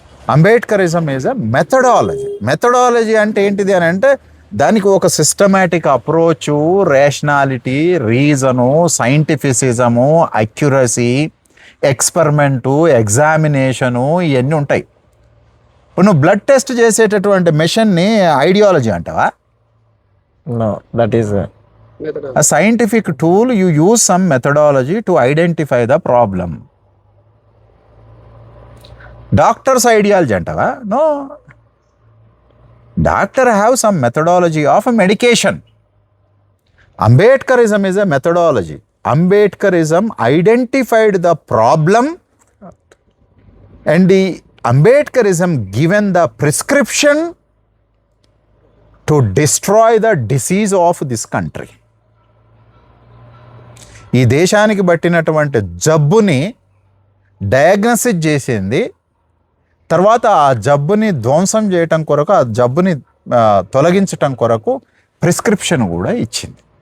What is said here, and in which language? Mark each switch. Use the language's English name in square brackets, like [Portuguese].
[English] Ambedkarism is a methodology. [Telugu] Methodology అంటే ఏంటిది అని అంటే దానికి ఒక systematic అప్రోచు, rationality, reason, సైంటిఫిసిజము, accuracy, experiment, examination, ఇవన్నీ ఉంటాయి. ఇప్పుడు నువ్వు బ్లడ్ టెస్ట్ చేసేటటువంటి మెషిన్ని ఐడియాలజీ అంటావా? [English] No, that is a scientific tool. You use some methodology to identify the problem. Doctor's ideology [Telugu] antava? [English] No. Doctor have some methodology of a medication. Ambedkarism is a methodology. Ambedkarism identified the problem and the Ambedkarism given the prescription to destroy the disease of this country. [Telugu] ఈ దేశానికి పట్టినటువంటి జబ్బుని diagnosis చేసింది, తర్వాత ఆ జబ్బుని ధ్వంసం చేయటం కొరకు, ఆ జబ్బుని తొలగించటం కొరకు ప్రిస్క్రిప్షన్ కూడా ఇచ్చింది.